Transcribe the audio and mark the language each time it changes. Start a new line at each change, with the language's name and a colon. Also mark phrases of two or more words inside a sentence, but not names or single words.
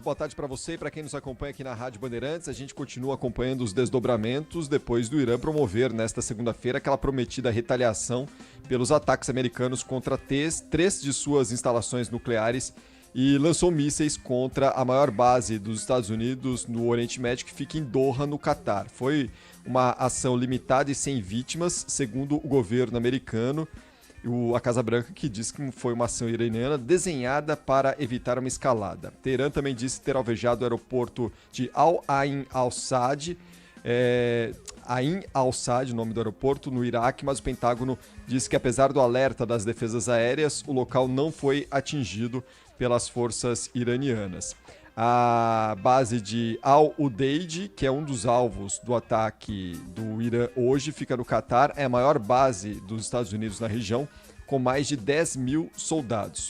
Portuguese: Boa tarde para você e para quem nos acompanha aqui na Rádio Bandeirantes. A gente continua acompanhando os desdobramentos depois do Irã promover nesta segunda-feira aquela prometida retaliação pelos ataques americanos contra três de suas instalações nucleares e lançou mísseis contra a maior base dos Estados Unidos no Oriente Médio, que fica em Doha, no Catar. Foi uma ação limitada e sem vítimas, segundo o governo americano. A Casa Branca, que diz que foi uma ação iraniana desenhada para evitar uma escalada. Teherã também disse ter alvejado o aeroporto de Al-Ain al-Saad, Ain al-Saad, o nome do aeroporto, no Iraque, mas o Pentágono disse que, apesar do alerta das defesas aéreas, o local não foi atingido pelas forças iranianas. A base de Al-Udeid, que é um dos alvos do ataque do Irã hoje, fica no Catar, é a maior base dos Estados Unidos na região, com mais de 10 mil soldados.